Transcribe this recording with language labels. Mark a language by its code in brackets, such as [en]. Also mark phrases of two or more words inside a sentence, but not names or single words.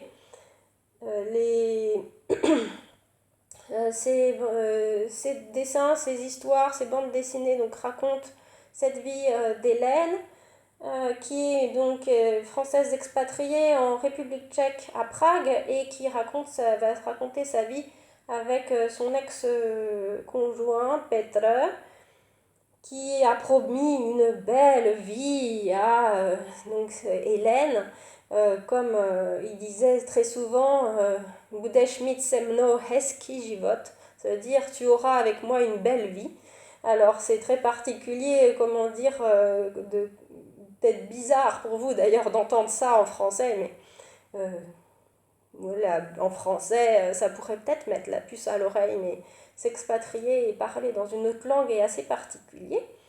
[fr] Les ces dessins, ces histoires, ces bandes dessinées donc racontent cette vie d'Hélène, qui est donc française expatriée en République tchèque à Prague et qui va raconter sa vie avec son ex-conjoint Petr, qui a promis une belle vie à donc, Hélène. Comme il disait très souvent, [cs] Budeš mít se mnou hezký život, [fr] ça veut dire tu auras avec moi une belle vie. Alors c'est très particulier, comment dire, d'être bizarre pour vous d'ailleurs d'entendre ça en français, mais voilà, en français ça pourrait peut-être mettre la puce à l'oreille, mais s'expatrier et parler dans une autre langue est assez particulier.